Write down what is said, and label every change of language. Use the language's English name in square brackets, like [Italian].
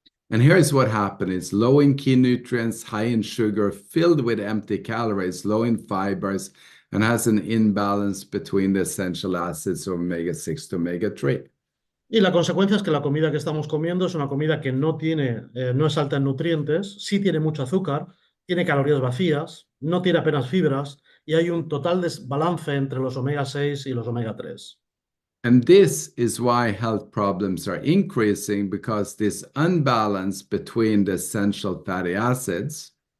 [English] And here's what happened. It's low in key nutrients, high in sugar, filled with empty calories, low in fibers, and has an imbalance between the essential acids of omega-6 to omega-3. [Spanish] Y la consecuencia es que la comida que estamos comiendo es una comida que no tiene, no es alta en nutrientes, sí tiene mucho azúcar, tiene calorías vacías, no tiene apenas fibras y hay un total desbalance entre los omega 6 y los omega 3. [English] And this is why health problems are increasing, because this unbalance between the essential fatty acids